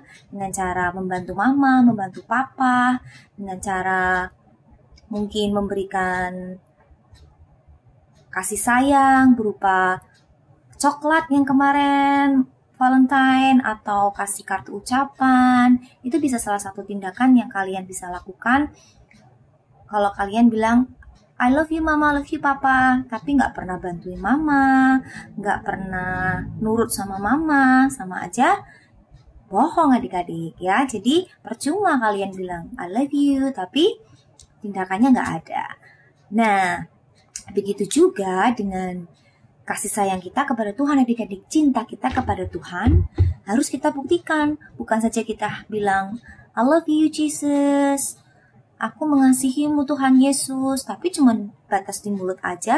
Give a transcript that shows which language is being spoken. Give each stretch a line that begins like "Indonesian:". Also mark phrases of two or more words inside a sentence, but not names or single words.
Indonesian: Dengan cara membantu mama, membantu papa, dengan cara mungkin memberikan kasih sayang berupa coklat yang kemarin Valentine, atau kasih kartu ucapan. Itu bisa salah satu tindakan yang kalian bisa lakukan kalau kalian bilang
English: I love you mama, I love you papa,
Indonesian: tapi nggak pernah bantuin mama, nggak pernah nurut sama mama, sama aja bohong adik-adik ya. Jadi percuma kalian bilang
English: I love you,
Indonesian: tapi tindakannya nggak ada. Nah, begitu juga dengan kasih sayang kita kepada Tuhan adik-adik. Cinta kita kepada Tuhan harus kita buktikan. Bukan saja kita bilang
English: I love you Jesus,
Indonesian: aku mengasihimu Tuhan Yesus, tapi cuma batas di mulut aja.